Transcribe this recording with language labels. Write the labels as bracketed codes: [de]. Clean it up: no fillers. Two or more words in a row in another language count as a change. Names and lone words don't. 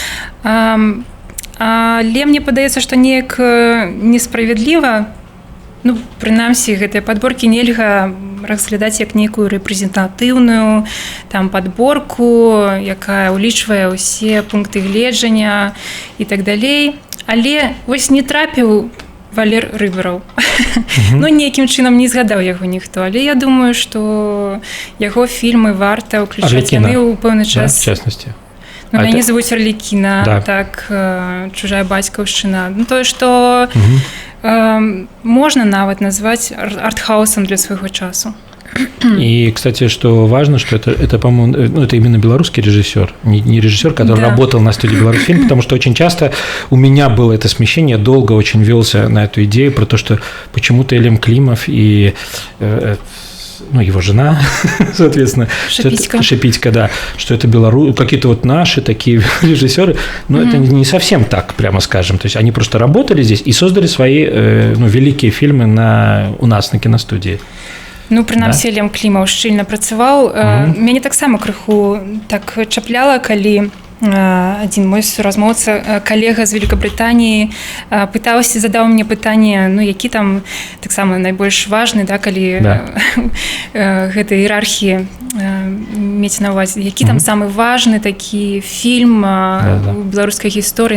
[be] Але мне падаецца, што неяк несправядліва, ну, прынамсі, гэтыя падборкі нельга разглядаць як нейкую рэпрэзентатыўную там падборку, якая ўлічвае ўсе пункты гледжання і так далей. Але вось не трапіў Валер Рыбараў. Ну, нейкім чынам не згадаў яго ніхто, але я думаю, што яго фільмы варта ўключаць. Яны ў пэўны час... [ru] Да, в частности. [be] Ну, мяне завуць Арлікіна, да. Так, чужая бацькаўшчына. Ну, тое, што можно нават назвать артхаусом [ru] для своего [be] часу. [ru] И, кстати, что важно, что это по-моему, ну, это именно белорусский режиссер, не режиссер, который работал на студии «Беларусьфильм», потому что очень часто у меня было это смещение, долго очень велся на эту идею про то, что почему-то Элем Климов и ну, его жена, соответственно, Шипитько, да, что это какие-то вот наши такие режиссеры, но это не совсем так, прямо скажем, то есть они просто работали здесь и создали свои ну, великие фильмы у нас на киностудии. [be] Ну, прынамсі, Элем Клімаў шчыльна працаваў. Мяне таксама крыху так чапляла, калі адзін мой суразмоўца, калега з Великабрытаніі, пытаўся, задаў мне пытанне, ну, які там таксама найбольш важны, да, калі гэтай іерархіі мець на ўвазе, які там самы важны такі фільм у беларускай гісторыі.